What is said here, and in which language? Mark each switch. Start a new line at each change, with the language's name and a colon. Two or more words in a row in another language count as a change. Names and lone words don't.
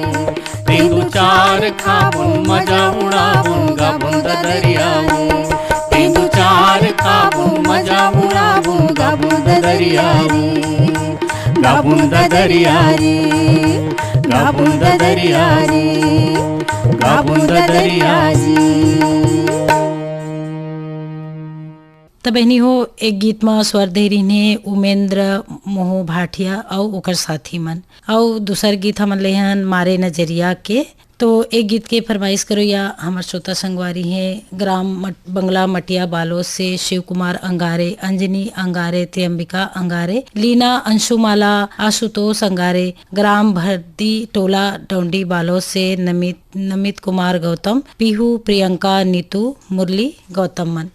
Chhattisgarhi: तेंदू चार खाबो मजा उड़ाबो गाबो ददरिया रे। तेंदू चार खाबो मजा उड़ाबो गाबो ददरिया रे। गाबो ददरिया रे, गाबो ददरिया रे, गाबो ददरिया जी। त बहनी हो एक गीत में स्वर दे रही ने उमेंद्र मोह भाटिया और ओकर साथी मन, और दूसर गीत हमन ले हन मारे नजरिया के। तो एक गीत के फरमाइश करो या हमार श्रोता संगवारी हैं ग्राम बंगला मटिया बालोद से शिव कुमार अंगारे, अंजनी अंगारे, त्रियंबिका अंगारे, लीना अंशुमाला, आशुतोष अंगारे, ग्राम भरदी टोला डोंडी बालोद से नमित कुमार गौतम, पीहू प्रियंका नीतू मुरली गौतम मन।